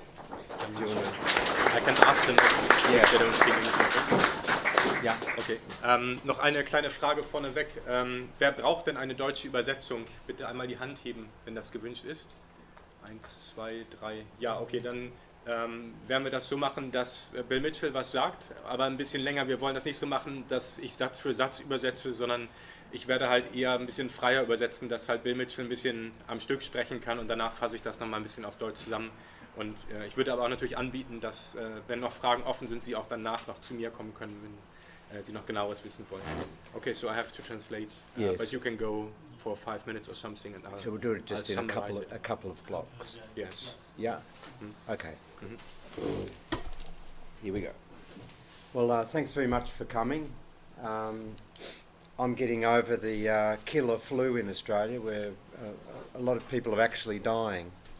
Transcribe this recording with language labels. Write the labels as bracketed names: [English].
[English] I can ask them if they don't speak English. [German] Ja, okay. Noch eine kleine Frage vorneweg. Wer braucht denn eine deutsche Übersetzung? Bitte einmal die Hand heben, wenn das gewünscht ist. 1, 2, 3. Ja, okay, dann werden wir das so machen, dass Bill Mitchell was sagt, aber ein bisschen länger. Wir wollen das nicht so machen, dass ich Satz für Satz übersetze, sondern ich werde halt eher ein bisschen freier übersetzen, dass halt Bill Mitchell ein bisschen am Stück sprechen kann und danach fasse ich das nochmal ein bisschen auf Deutsch zusammen. Und ich würde aber auch natürlich anbieten, dass, wenn noch Fragen offen sind, Sie auch danach noch zu mir kommen können, wenn Sie noch genaueres wissen wollen. [English] Okay, so I have to translate, yes. But you can go for 5 minutes or something. And so we'll do it just in a couple of blocks. Yes. Yeah. Okay. Here we go. Well, thanks very much for coming. I'm getting over the killer flu in Australia, where a lot of people are actually dying.